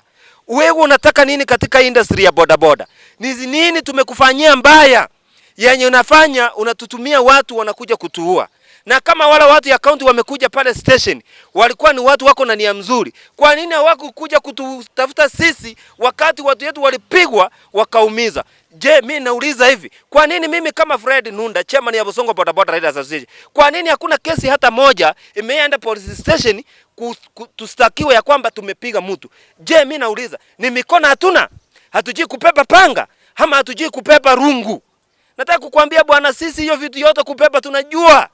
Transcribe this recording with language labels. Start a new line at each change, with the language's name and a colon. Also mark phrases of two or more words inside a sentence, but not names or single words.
Swahili: Wewe unataka nini katika industry ya bodaboda? Ni nini tumekufanyia mbaya yenye unafanya unatutumia watu wanakuja kutuua? Na kama wale watu ya county wamekuja pale station, walikuwa ni watu wako na nia mzuri, kwa nini hawakukuja kututafuta sisi wakati watu wetu walipigwa wakaumiza? Je, mimi nauliza hivi, kwa nini mimi kama Fred Nunda, chairman ya Bosongo Boda Boda Riders Association, kwa nini hakuna kesi hata moja imeenda
English: police station
Swahili: tustakiwe ya kwamba tumepiga mtu? Je, mimi nauliza, ni mikono hatuna? Hatujui kupepa panga ama hatujui kupepa rungu? Nataka kukuambia bwana, sisi hiyo vitu yote kupepa tunajua.